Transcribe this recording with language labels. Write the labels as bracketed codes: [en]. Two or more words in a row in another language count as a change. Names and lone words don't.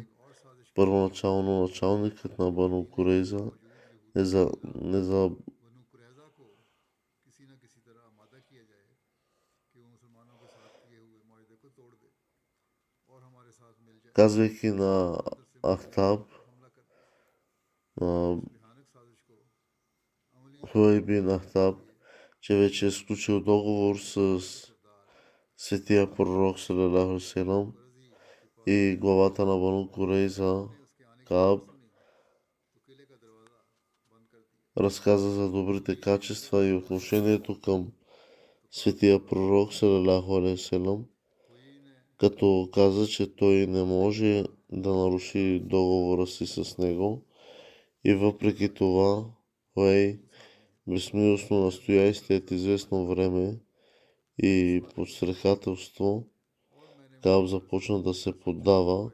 [bg] Първоначално началникът на Бану Курейза казвайки на Ахтаб, Хуей бин Ахтаб, че вече е сключил договор с светия пророк [ar] صلى الله عليه وسلم [bg] и главата на Бану Курейза, Кааб, разказа за добрите качества и отношението към светия пророк [ar] صلى الله عليه وسلم, [bg] като каза, че той не може да наруши договора си с него и въпреки това Хуей безмилостно настоя и след известно време и подстрекателство Кааб започна да се поддава.